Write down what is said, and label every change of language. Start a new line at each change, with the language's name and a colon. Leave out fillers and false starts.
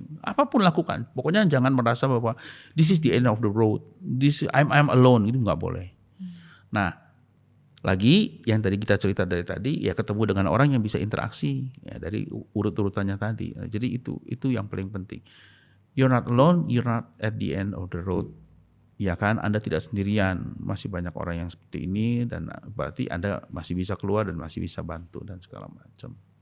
Indonesian: Apapun lakukan, pokoknya jangan merasa bahwa
English: this is the end of the road, I'm alone,
Indonesian: itu nggak boleh. Nah, lagi yang tadi kita cerita dari tadi ya, ketemu dengan orang yang bisa interaksi ya, dari urut-urutannya tadi. Jadi itu yang paling penting.
English: You're not alone, you're not at the end of the road.
Indonesian: Ya kan, Anda tidak sendirian, masih banyak orang yang seperti ini, dan berarti Anda masih bisa keluar dan masih bisa bantu dan segala macam.